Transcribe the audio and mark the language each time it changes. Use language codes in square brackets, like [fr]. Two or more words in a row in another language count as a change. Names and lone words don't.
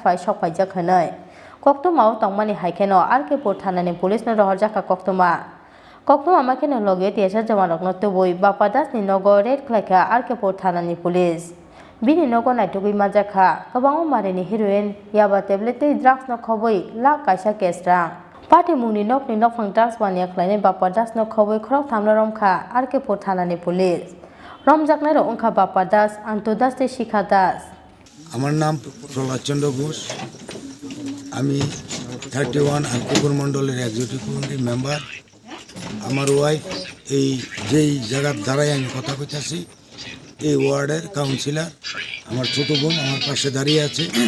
[trp] phai sokpaijak hanai koktoma tongmani haikeno arke porthanani police no rohorjaka koktoma makeno loge tiasa jamanok no tubui Bapa Das ni nogo red khlaika arke porthanani police bini nogo naitugui majaka gobangma marini heroin yaba [en] tablet drugs [trp] no khoboi la kaisa kesrang Party Muni Nokni Nokfang drugs banyaklane Bapa Das no khoboi khorok thamlaromkha arke porthanani police Romjaknairo ongkha Bapa Das Anto Das te Shikha Das [bn] আমার নাম প্রহ্লাদ চন্দ্র ঘোষ আমি 31 আলপুকুর মণ্ডলের [en] executive member [bn] আমার ওয়াইফ এই যেই জায়গার দ্বারাই আমি কথা কইতাছি এই ওয়ার্ডের কাউন্সিলর আমার ছোট বোন আমার পাশে দাঁড়িয়ে আছে